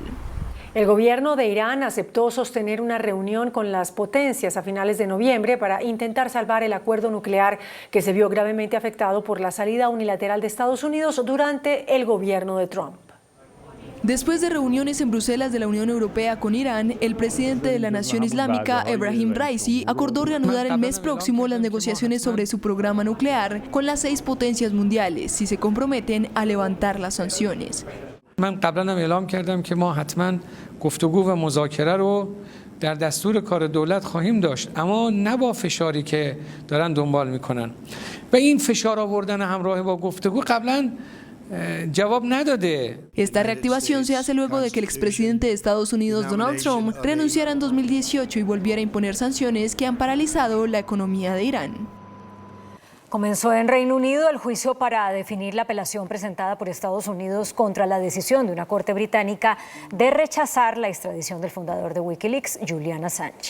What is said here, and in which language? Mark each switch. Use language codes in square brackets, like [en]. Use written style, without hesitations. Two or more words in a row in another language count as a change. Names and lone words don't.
[es] El gobierno de Irán aceptó sostener una reunión con las potencias a finales de noviembre para intentar salvar el acuerdo nuclear que se vio gravemente afectado por la salida unilateral de Estados Unidos durante el gobierno de Trump. Después de reuniones en Bruselas de la Unión Europea con Irán, el presidente de la Nación Islámica, Ebrahim Raisi, acordó reanudar el mes próximo las negociaciones sobre su programa nuclear con las 6 potencias mundiales si se comprometen a levantar las sanciones. [fa] من قبلا هم اعلام کردم که ما حتما گفتگو و مذاکره رو در دستور کار دولت خواهیم داشت اما نه با فشاری که دارن دنبال میکنن و این فشار آوردن همراه با گفتگو قبلا جواب نداده. [es] Esta reactivación se hace luego de que el expresidente de Estados Unidos, Donald Trump, renunciara en 2018 y volviera a imponer sanciones que han paralizado la economía de Irán. Comenzó en Reino Unido el juicio para definir la apelación presentada por Estados Unidos contra la decisión de una corte británica de rechazar la extradición del fundador de Wikileaks, Julian Assange.